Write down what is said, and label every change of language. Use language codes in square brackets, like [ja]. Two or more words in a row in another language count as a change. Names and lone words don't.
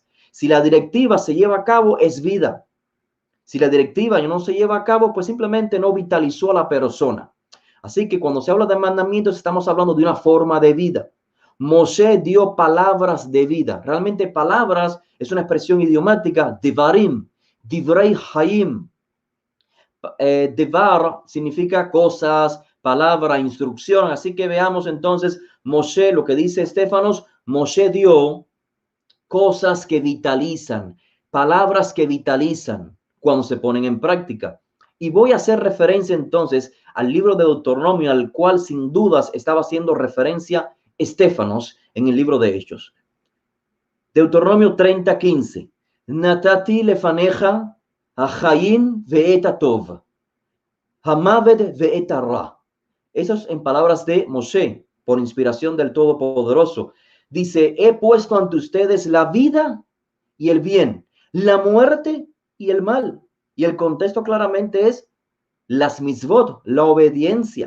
[es] Si la directiva se lleva a cabo, es vida. Si la directiva no se lleva a cabo, pues simplemente no vitalizó a la persona. Así que cuando se habla de mandamientos, estamos hablando de una forma de vida. Moshe dio palabras de vida. Realmente palabras es una expresión idiomática, [he] דברים, דברי חיים. [es] Devar significa cosas, palabra, instrucción. Así que veamos entonces Moshe, lo que dice Estefanos, Moshe dio cosas que vitalizan, palabras que vitalizan cuando se ponen en práctica. Y voy a hacer referencia entonces al libro de Deuteronomio, al cual sin dudas estaba haciendo referencia Estefanos en el libro de Hechos. Deuteronomio 30:15. [he] נתתי לפניך החיים ואת הטוב המות ואת הרע. [es] Eso es en palabras de Moshe, por inspiración del Todopoderoso. Dice, he puesto ante ustedes la vida y el bien, la muerte y el mal. Y el contexto claramente es las mitzvot, la obediencia.